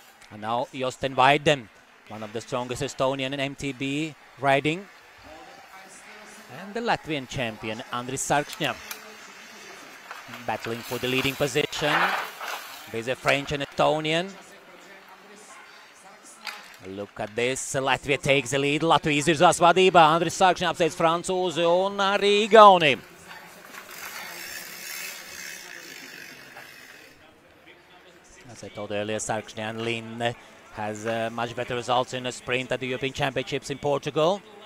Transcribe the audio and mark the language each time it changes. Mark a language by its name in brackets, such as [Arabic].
[English] And now Josten Weiden, one of the strongest Estonian in MTB riding. And the Latvian champion, Andris Sarksņa, battling for the leading position. There's a French and Estonian. Look at this, Latvia takes the lead, [Latvian] Latvijas virzās vadībā, Andris Sarksņa apsteidz Francūzi un arī Igauni. [English] As I told earlier, Sarksņa and Lin has much better results in a sprint at the European Championships in Portugal.